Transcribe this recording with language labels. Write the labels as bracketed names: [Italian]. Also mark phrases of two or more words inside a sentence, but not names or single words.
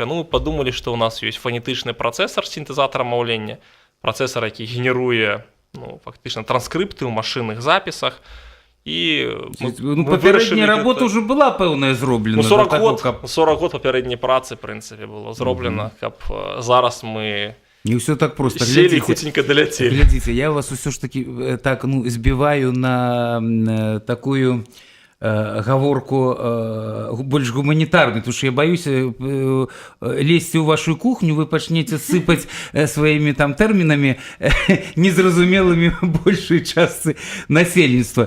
[Belarusian] Ну, мы подумалі, што ў нас ёсць фанетычны працэсар сінтэзатара маўлення, працэсар, які генеруе, ну, фактычна транскрыпты ў машынных запісах. І ну, папярэдняя работа ўжо была пэўная зроблена. Ну, 40 год папярэдняй працы, в прынцыпе, было зроблена, каб зараз мы не ўсё так просто. [Russian] Сели и хутенько долетели. Глядзіце, я вас ўсё ж таки так, ну, збіваю на такую гаворку больш гуманітарную, [Ukrainian] тому що [Russian] я баюся лезці ў вашу кухню, вы пачнеце сыпаць сваімі там тэрмінамі незразумелымі большай частцы насельніцтва.